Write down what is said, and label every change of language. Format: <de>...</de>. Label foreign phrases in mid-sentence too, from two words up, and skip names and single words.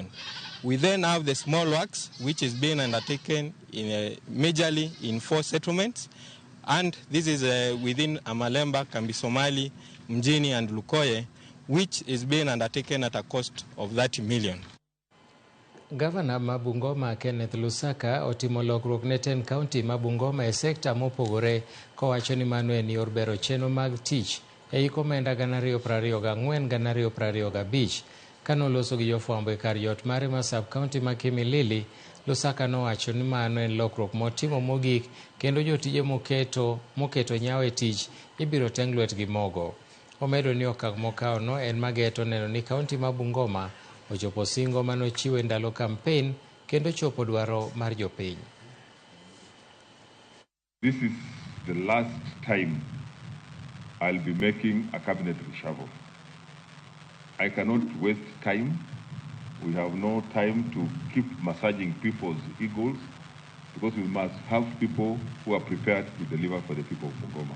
<en>We then have the small works, which is being undertaken majorly in 4 settlements, and this is within Amalemba, Kambi Somali, Mjini and Lukoye, which is being undertaken at a cost of 30 million.</en> <luo>Gavana ma Bungoma Kenneth Lusaka otimo lokruok ne ten kaunti ma Bungoma e sekta mopogore kowacho ni mano en yor bero chenro mag tich e hik omenda 2024-2025. Kanoloso gi jofwambo e kar jot mare ma sub-kaunti ma Kimilili, Lusaka nowacho ni mano en lokruok motimo mogik kendo jotije moketo nyawo e tich ibiro teng lwetgi mogo. Omedo ni okang' mokawono en mageto neno ni kaunti ma Bungoma ochopo singo manochiwo e ndalo kampen kendo chopo dwaro mar jopiny.</luo> <en>This is the last time I'll be making a cabinet reshuffle. I cannot waste time. We have no time to keep massaging people's egos because we must have people who are prepared to deliver for the people of Bungoma.</en>